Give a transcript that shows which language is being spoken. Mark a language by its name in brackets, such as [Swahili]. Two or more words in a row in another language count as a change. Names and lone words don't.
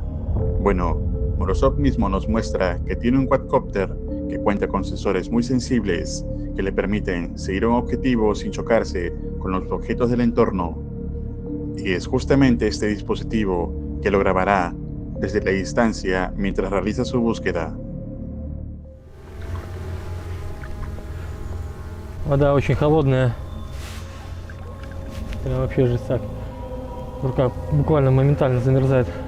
[Spanish] Bueno, Morozov mismo nos muestra que tiene un quadcopter que cuenta con sensores muy sensibles que le permiten seguir un objetivo sin chocarse con los objetos del entorno. Y es justamente este dispositivo que lo grabará desde la distancia mientras realiza su búsqueda. [Russian] Вода очень холодная. Прям вообще жестяк. Рука буквально моментально замерзает.